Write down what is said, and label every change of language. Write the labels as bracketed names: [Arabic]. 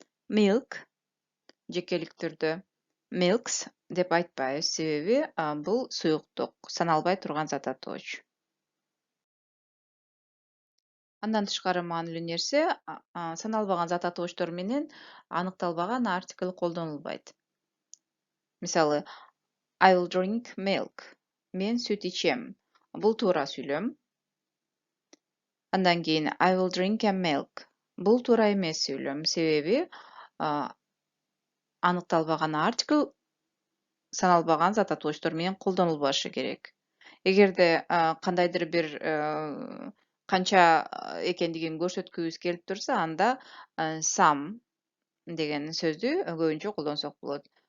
[Kyrgyz] Milk жекелик түрдө milks деп айтпайбыз, себеби бул суюктук, саналбай турган зататооч. Андан тышкары маанилүү нерсе, саналбаган зататоочтор менен аныкталбаган артикль колдонулбайт. Мисалы, [English] I will drink milk. [Kyrgyz] Мен сүт ичем. Бул туура сүйлөм. Андан кийин [English] I will drink a milk. [Kyrgyz] Бул туура эмес сүйлөм, себеби аныкталбаган артикль саналбаган зататоочтор менен колдонулбашы керек. Эгерде кандайдыр бир канча экендигин көрсөткүбүз келип турса, анда some деген сөздү көбүнчө колдонсок болот.